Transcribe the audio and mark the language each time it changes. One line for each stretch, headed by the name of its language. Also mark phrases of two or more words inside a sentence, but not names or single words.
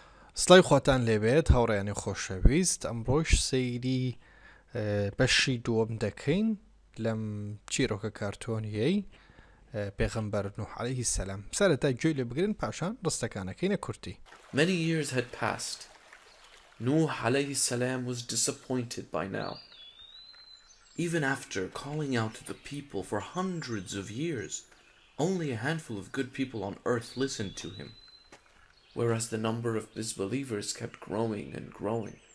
Central Kurdish: سڵای خۆتان لێبێت هاوڕێیانی خۆشەویست ئەمڕۆژ سەیری بەشی دووەم دەکەین لەم چیرۆکە کارتۆنیەی پێغەمبەر نوح
Arabic: علیه السلام.
Central Kurdish: سەرەتا گوێی لێ بگرن پاشان ڕستەکانەکەینە کورتی.
English: Many years had passed. Nuh
Arabic: عليه السلام
English: was disappointed by now. Even after calling out to the people for hundreds of years, only a handful of good people on earth listened to him, whereas the number of disbelievers kept growing and growing.